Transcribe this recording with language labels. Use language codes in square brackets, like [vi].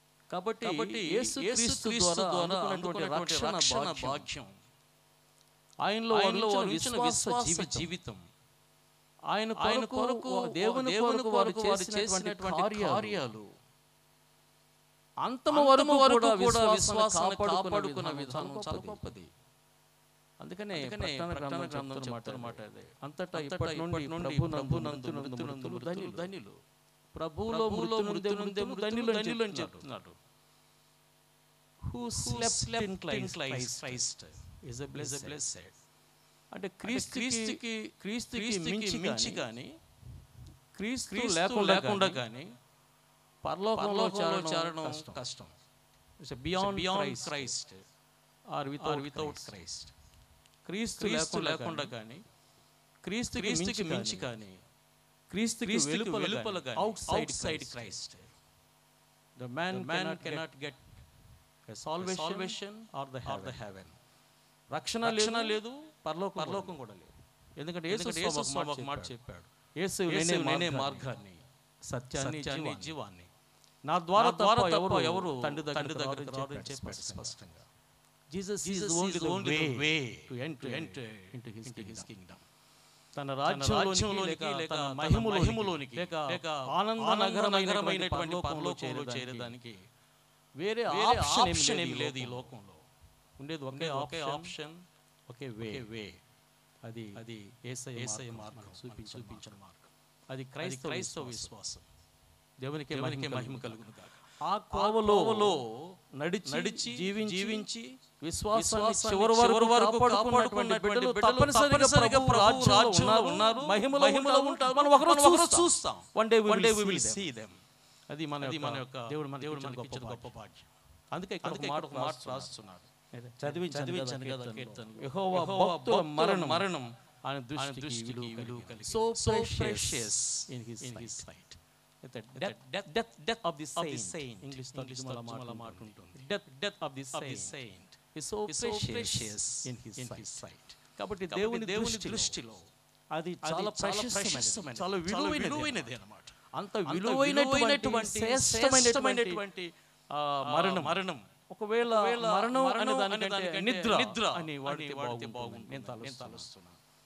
[te] కాబట్టి యేసుక్రీస్తు ద్వారా అందుకున్నటువంటి రక్షణ భాగ్యం, ఆయనలో ఇచ్చిన విశ్వాస జీవితం, ఆయన కొరకు దేవుని కొరకు వారు చేసినటువంటి కార్యాలు, అంతము వరకు కూడా విశ్వాసాన్ని కాపాడుకున్న విధానం చాలా గొప్పది. అందుకనే ప్రకటన గ్రంథం చెప్తున్నమాట అదే. అంతటా ఇప్పటి నుండి ప్రభునందు మృతులు ధన్యులు, ప్రభువులో మృతులు ధన్యులు అని చెప్తున్నాడు. [en] Who slept in Christ is a blessed. [te] అంటే క్రీస్తుకి మించి కానీ, క్రీస్తు లేకుండా కానీ పరలోకంలో చేరడం కష్టం. [en] Beyond Christ or without Christ. [te] క్రీస్తు లేకుండా కానీ, క్రీస్తుకి మించి కానీ, క్రీస్తుకి వెలుపల కానీ, [en] Outside Christ the man cannot get a salvation or the heaven. [te] రక్షణ లేదు, పరలోకం కూడా లేదు. ఎందుకంటే యేసు ఒక మాట చెప్పాడు, యేసు నేనే మార్గాన్ని సత్యాన్ని జీవాన్ని, నా ద్వారా తప్ప ఎవరు తండ్రి దగ్గరికి రారు అని చెప్పాడు స్పష్టంగా. [en] Jesus is the only way to enter into his kingdom. [te] తన రాజ్యంలోనికి లేక మహిమలోనికి లేక ఆనంద నగరమైనటువంటి పరలోకంలో చేరడానికి వేరే ఆప్షన్ ఏమీ లేదు. ఈ లోకంలో ఉండేది ఒకే ఆప్షన్, ఒకే వే. అది యేసయ్య మార్గం, చూపించిన మార్గం. అది క్రైస్తవ విశ్వాసం. దేవునికి మహిమ కలుగును గాక. ఆ కోవలో నడిచి జీవించి విశ్వాసాన్ని చివరి వరకు కాపాడుకున్నటువంటి బిడ్డలు తప్పనిసరిగా ప్రభు రాజ్యంలో ఉన్నారు, మహిమలో ఉంటారు. మనం ఒకరోజు చూస్తాం. [en] One day we will see them. [te] అది మన యొక్క దేవుడు మనకి ఇచ్చిన గొప్ప భాగ్యం. అందుకే ఇక్కడ ఒక మాట రాస్తున్నాడు, చదివించాను కదా కీర్తనలు. యెహోవా భక్తుల మరణం ఆయన దృష్టికి విలువ కలిగి. [en] So precious in his sight. Death of the saint. [te] English తర్జుమాలో మాట ఉంటుంది. [en] Death of the saint is so precious in his sight. [te] కాబట్టి దేవుని దృష్టిలో అది చాలా ప్రశస్తమైనది, చాలా విలువైనది అన్నమాట. అంత విలువైనటువంటి శ్రేష్టమైనటువంటి మరణం. ఒకవేళ మరణం అనే దానికంటే నిద్ర అని వాడితే బాగుంటుంది నేను తలుస్తున్నాను.